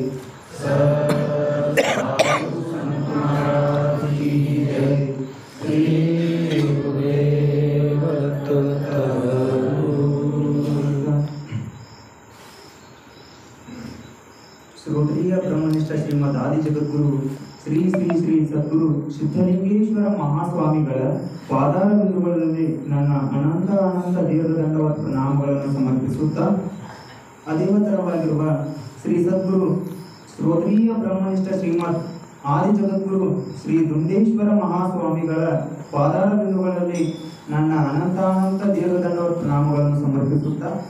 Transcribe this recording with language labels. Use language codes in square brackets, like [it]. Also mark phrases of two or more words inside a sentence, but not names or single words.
[hi] महाराज की जय। [mr] श्री गुरुदेव दत्त। [sa] श्रोत्रिय ब्रह्मनिष्ठ श्रीमद आदि जगद्गुरु ಶ್ರೀ ಶ್ರೀ ಶ್ರೀ ಸದ್ಗುರು [kn] ಸಿದ್ಧಲಿಂಗೇಶ್ವರ ಮಹಾಸ್ವಾಮಿಗಳ ಪಾದಾರ ಬಿಂದುಗಳಲ್ಲಿ ನನ್ನ ಅನಂತ ದೀರ್ಘದಂಡವಾದ ಪ್ರಣಾಮಗಳನ್ನು ಸಮರ್ಪಿಸುತ್ತಾ, ಅದೇವತರವಾಗಿರುವ ಶ್ರೀ ಸದ್ಗುರು ಶ್ರೋತ್ರಿಯ ಬ್ರಹ್ಮನಿಷ್ಠ ಶ್ರೀಮದ್ ಆದಿ ಜಗದ್ಗುರು ಶ್ರೀ ದುಂಡೇಶ್ವರ ಮಹಾಸ್ವಾಮಿಗಳ ಪಾದಾರ ಬಿಂದುಗಳಲ್ಲಿ ನನ್ನ ಅನಂತ ದೀರ್ಘದಂಡವಾದ ಪ್ರಣಾಮಗಳನ್ನು ಸಮರ್ಪಿಸುತ್ತಾ,